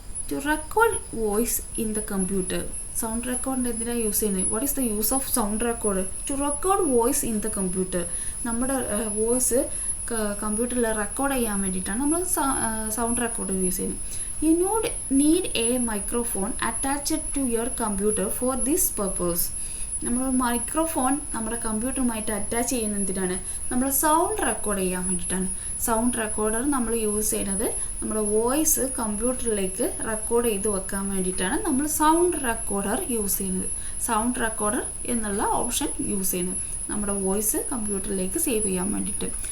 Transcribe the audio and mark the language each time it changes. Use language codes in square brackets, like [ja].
[en] To record voice in the computer. [ml] Sound റെക്കോർഡിൻ്റെ എന്തിനാണ് use ചെയ്യുന്നത്? [en] What is the use of sound recorder? To record voice in the computer. [ml] നമ്മുടെ voice കമ്പ്യൂട്ടറിൽ record ചെയ്യാൻ വേണ്ടിയിട്ടാണ് നമ്മൾ sound recorder use ചെയ്യുന്നത്. [en] You need a microphone attached to your computer for this purpose. [ml] നമ്മൾ microphone നമ്മുടെ കമ്പ്യൂട്ടറുമായിട്ട് attach ചെയ്യുന്ന എന്തിനാണ്? നമ്മൾ സൗണ്ട് റെക്കോർഡ് ചെയ്യാൻ വേണ്ടിയിട്ടാണ്. സൗണ്ട് റെക്കോർഡർ നമ്മൾ യൂസ് ചെയ്യുന്നത് നമ്മുടെ വോയിസ് കമ്പ്യൂട്ടറിലേക്ക് റെക്കോർഡ് ചെയ്ത് വെക്കാൻ വേണ്ടിയിട്ടാണ് നമ്മൾ സൗണ്ട് റെക്കോർഡർ യൂസ് ചെയ്യുന്നത്. സൗണ്ട് റെക്കോർഡർ എന്നുള്ള ഓപ്ഷൻ യൂസ് ചെയ്യുന്നത് നമ്മുടെ വോയിസ് കമ്പ്യൂട്ടറിലേക്ക് സേവ് ചെയ്യാൻ വേണ്ടിയിട്ട്.